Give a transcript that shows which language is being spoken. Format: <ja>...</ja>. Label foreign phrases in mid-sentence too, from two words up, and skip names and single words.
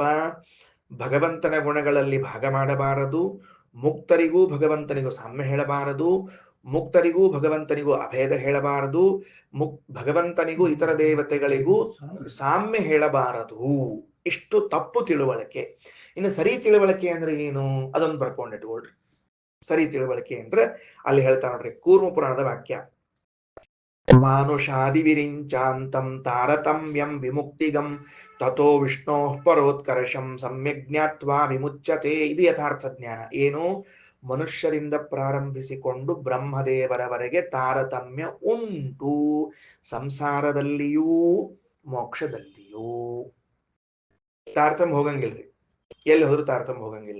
<kn>ಭಗವಂತನ ಗುಣಗಳಲ್ಲಿ ಭಾಗ ಮಾಡಬಾರದು, ಮುಕ್ತರಿಗೂ ಭಗವಂತನಿಗೂ ಸಾಮ್ಯ ಹೇಳಬಾರದು, ಮುಕ್ತರಿಗೂ ಭಗವಂತನಿಗೂ ಅಭೇದ ಹೇಳಬಾರದು, ಭಗವಂತನಿಗೂ ಇತರ ದೇವತೆಗಳಿಗೂ ಸಾಮ್ಯ ಹೇಳಬಾರದು. ಇಷ್ಟು ತಪ್ಪು ತಿಳುವಳಿಕೆ. ಇನ್ನು ಸರಿ ತಿಳುವಳಿಕೆ ಅಂದ್ರೆ ಏನು ಅದೊಂದು ಬರ್ಕೊಂಡಿಟ್ಕೊಳ್ರಿ. ಸರಿ ತಿಳುವಳಿಕೆ ಅಂದ್ರೆ ಅಲ್ಲಿ ಹೇಳ್ತಾ ನೋಡ್ರಿ, ಕೂರ್ಮ ಪುರಾಣದ ವಾಕ್ಯ,</kn> <sa>ಮಾನುಷಾದಿ ವಿರಿಂಚಾಂತಂ ತಾರತಮ್ಯಂ ವಿಮುಕ್ತಿಗಂ ತಥೋ ವಿಷ್ಣೋ ಪರೋತ್ಕರ್ಷಂ ಸಮ್ಯಕ್ ಜ್ಞಾತ್ವಾ ವಿಮುಚ್ಯತೆ.</sa> <kn>ಇದು ಯಥಾರ್ಥ ಜ್ಞಾನ. ಏನು? ಮನುಷ್ಯರಿಂದ ಪ್ರಾರಂಭಿಸಿಕೊಂಡು ಬ್ರಹ್ಮದೇವರವರೆಗೆ ತಾರತಮ್ಯ ಉಂಟು, ಸಂಸಾರದಲ್ಲಿಯೂ ಮೋಕ್ಷದಲ್ಲಿಯೂ. ತಾರತಮ್ಯ ಹೋಗಂಗಿಲ್ರಿ, ಎಲ್ಲಿ ಹೋದ್ರು ತಾರತಮ್ಯ ಹೋಗಂಗಿಲ್ಲ.</kn>